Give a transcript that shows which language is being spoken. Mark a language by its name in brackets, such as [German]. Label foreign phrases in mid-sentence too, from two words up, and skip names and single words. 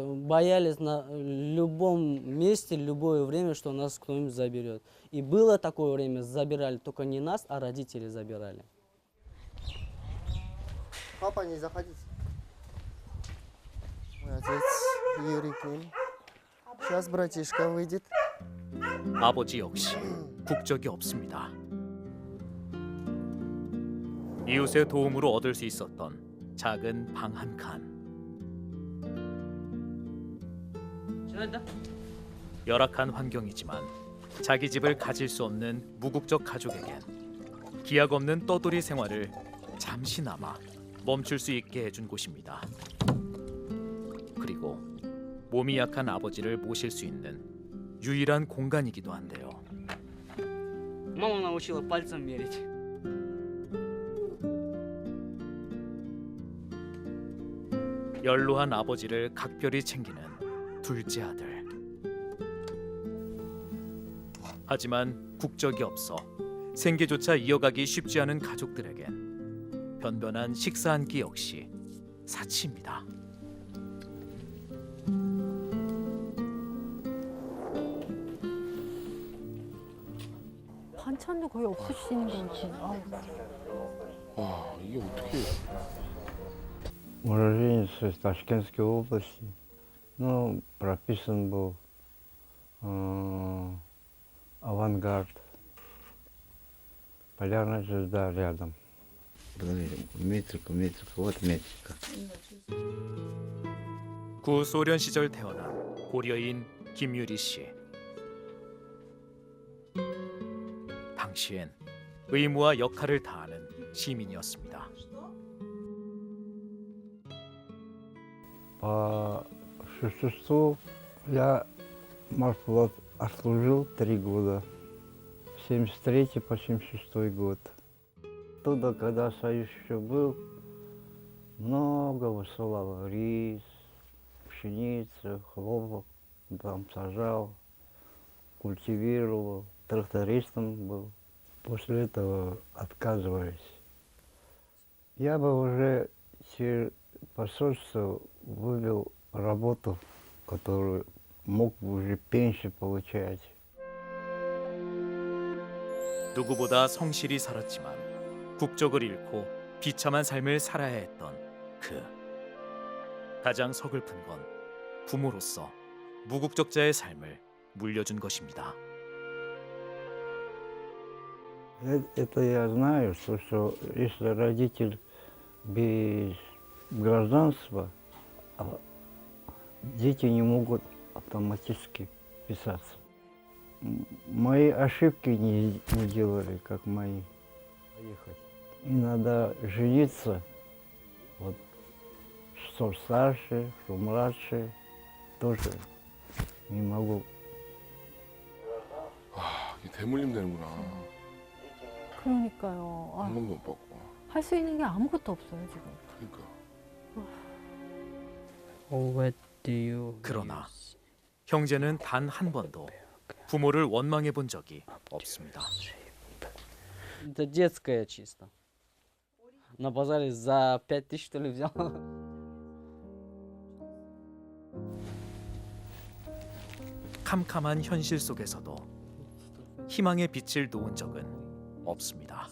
[Russian] Боялись на любом месте, любое время, что нас кто-нибудь заберет. И было такое время, забирали, только не нас, а родители забирали. Папа, не заходите. Мой отец Юрий к ним. Сейчас братишка выйдет. [Korean] 아버지 역시 국적이 없습니다. 이웃의 도움으로 얻을 수 있었던 작은 방 한 칸. 열악한 환경이지만 자기 집을 가질 수 없는 무국적 가족에겐 기약 없는 떠돌이 생활을 잠시나마 멈출 수 있게 해준 곳입니다. 그리고 몸이 약한 아버지를 모실 수 있는 유일한 공간이기도 한데요. [Russian] Мама научила пальцем мерить. [Korean] 연로한 아버지를 각별히 챙기는 둘째 아들. 하지만 국적이 없어 생계조차 이어가기 쉽지 않은 가족들에겐 변변한 식사 한 끼 역시 사치입니다. 반찬도 거의 없으시는 것 같아요. 와, 이게 어떻게 [Russian] Уроженец из Ташкентской области. Ну, прописан был авангард. Полярная звезда рядом. метрика, вот метрика. [Korean] 구소련 시절 태어난 고려인 김유리 씨. 당시엔 의무와 역할을 다하는 시민이었습니다. [Russian] По существу я морфлот отслужил 3 года. 73 по 76 год. Оттуда, когда Союз еще был, много высылал рис, пшеницу, хлопок. Там сажал, культивировал, трактористом был. После этого отказывались. Я бы уже через посольство вывел работу, которую мог бы уже пенсию получать. [Korean] 누구보다 성실히 살았지만 국적을 잃고 비참한 삶을 살아야 했던 그. 가장 서글픈 건 부모로서 무국적자의 삶을 물려준 것입니다. [Russian] Это я знаю, что если родитель без гражданства, дети не могут автоматически писаться. Мои ошибки не делали, как мои. И надо жениться, вот, что старше, что младше, тоже не могу. [Korean] 아, 이게 대물림 되는구나. 그러니까요. 한 번도 못 받고. 할 수 있는 게 아무것도 없어요 지금. 그러니까. [English] What do you [Korean] 그러나 형제는 단 한 번도 부모를 원망해 본 적이 없습니다. [Russian] Это детская чисто. На базаре за 5000, что ли, взял. [Korean] 캄캄한 현실 속에서도 희망의 빛을 놓은 적은 없습니다.